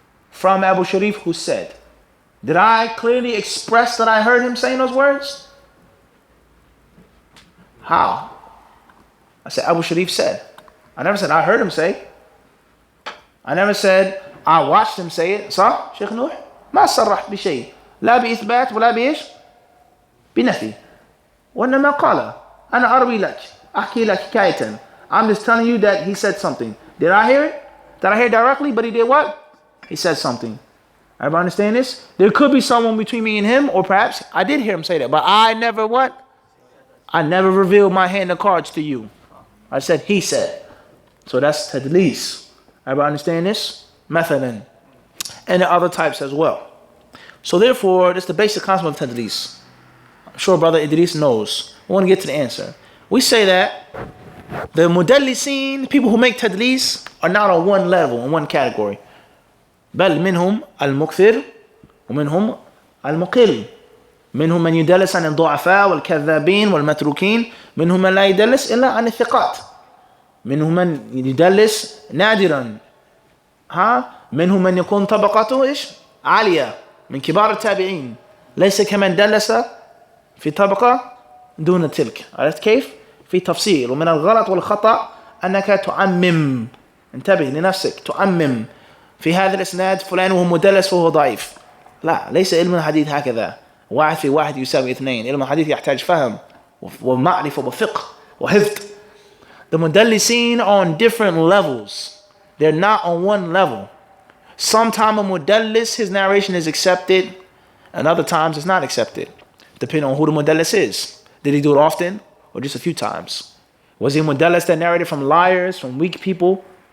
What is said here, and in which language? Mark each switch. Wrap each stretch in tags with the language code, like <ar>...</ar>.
<en>From Abu Sharif who said. Did I clearly express that I heard him saying those words? How? I said Abu Sharif said. I never said I heard him say. I never said I watched him say it.</en> <ar>صح شيخ نوح؟ ما صرح بشيء لا بإثبات ولا بإيش؟ بنفي. وإنما قال أنا أروي لك أحكي لك حكاية</ar> <en>I'm just telling you that he said something. Did I hear it? Did I hear it directly? But he did what? He said something. Everybody understand this? There could be someone between me and him, or perhaps I did hear him say that, but I never what? I never revealed my hand of cards to you. I said he said. So that's tadlis. Everybody understand this? Mathalan. And the other types as well. So therefore, this is the basic concept of tadlis. I'm sure Brother Idris knows. We want to get to the answer. We say that the mudallisin, people who make tadlis, are not on one level, in one category.</en> <ar>بل منهم المكثر ومنهم المقل. منهم من يدلس عن الضعفاء والكذابين والمتروكين. منهم من لا يدلس إلا عن الثقات. منهم من يدلس نادرا. منهم من يكون طبقته إيش؟ عالية من كبار التابعين. ليس كمن دلس في طبقة دون تلك. عرفت كيف؟ في تفصيل. ومن الغلط والخطأ أنك تعمم. انتبه لنفسك. تعمم في هذا الإسناد فلان وهو مدلس فهو ضعيف. لا، ليس علم الحديث هكذا. واحد في واحد يساوي اثنين. علم الحديث يحتاج فهم ومعرفة وفقه وحفظ.</ar> <en>The mudallisin are on different levels. They're not on one level. Sometimes a mudallis, his narration is accepted, and other times it's not accepted, depending on who the mudallis is. Did he do it often or just a few times? Was he a mudallis that narrated from liars, from weak people?</en>